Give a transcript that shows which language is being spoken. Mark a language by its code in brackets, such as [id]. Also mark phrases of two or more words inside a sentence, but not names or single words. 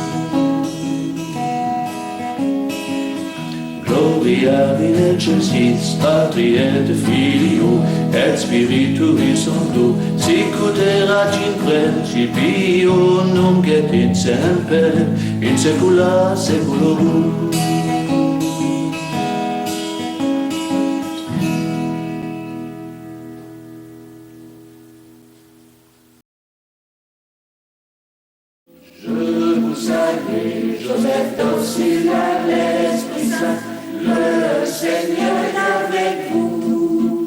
[la] Gloria Videlcensis, Patri et Filio, et Spiritui Sancto, sicut erat in principio, nunc et in semper, in saecula saeculorum. [fr] Je vous salue, Joseph docile à l'Esprit Saint, le Seigneur est avec vous.